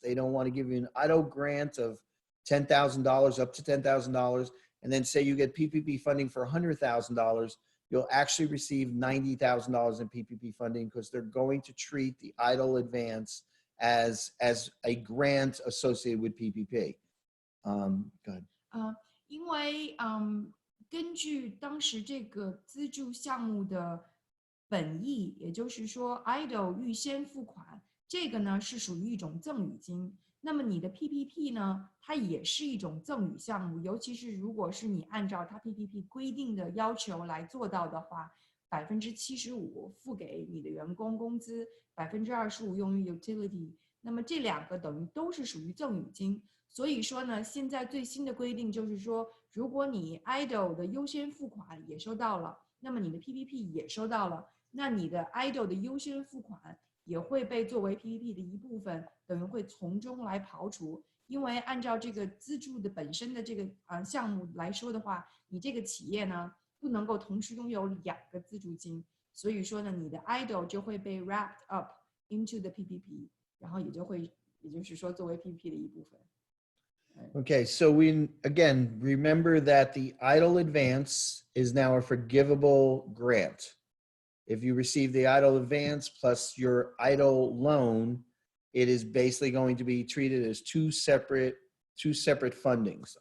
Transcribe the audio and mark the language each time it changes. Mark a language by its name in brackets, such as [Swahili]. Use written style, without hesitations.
[English] They don't want to give you an EIDL grant of $10,000, up to $10,000, and then say you get PPP funding for $100,000, you'll actually receive $90,000 in PPP funding because they're going to treat the EIDL advance as a grant associated with PPP. Go ahead. [Chinese] 因为根据当时这个资助项目的本意，也就是说 EIDL 预先付款，这个呢是属于一种赠与金。那么你的 PPP 呢，它也是一种赠与项目，尤其是如果是你按照它 PPP 规定的要求来做到的话，75%付给你的员工工资，25%用于 utility， 那么这2个等于都是属于赠与金。所以说呢，现在最新的规定就是说，如果你 EIDL 的优先付款也收到了，那么你的 PPP 也收到了，那你的 EIDL 的优先付款也会被作为 PPP 的一部分，等于会从中来刨除。因为按照这个资助的本身的这个项目来说的话，你这个企业呢不能够同时拥有2个资助金，所以说呢，你的 EIDL 就会被 [English] wrapped up into the PPP， [Chinese] 然后也就是说作为 PPP 的一部分。 [English] Okay, so we again remember that the EIDL advance is now a forgivable grant. If you receive the EIDL advance plus your EIDL loan, it is basically going to be treated as two separate fundings.